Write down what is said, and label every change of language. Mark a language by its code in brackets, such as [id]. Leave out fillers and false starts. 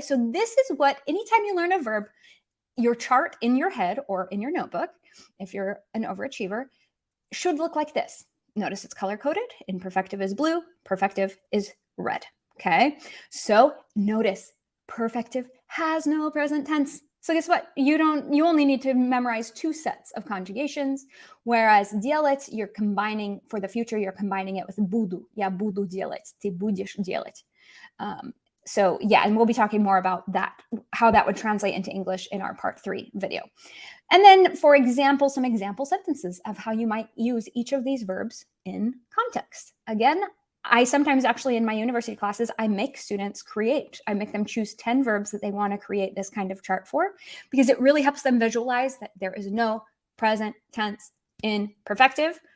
[en] So this is what, anytime you learn a verb, your chart in your head or in your notebook, if you're an overachiever, should look like this. Notice it's color-coded. Imperfective is blue. Perfective is red. Okay, so notice perfective has no present tense. So guess what? You only need to memorize 2 sets of conjugations, whereas делать, you're combining, for the future, you're combining it with буду. [ru] Я буду делать, ты будешь делать. [en] So yeah, and we'll be talking more about that, how that would translate into English in our part 3 video. And then, for example, some example sentences of how you might use each of these verbs in context. Again, I sometimes actually in my university classes, I make them choose 10 verbs that they want to create this kind of chart for, because it really helps them visualize that there is no present tense in perfective.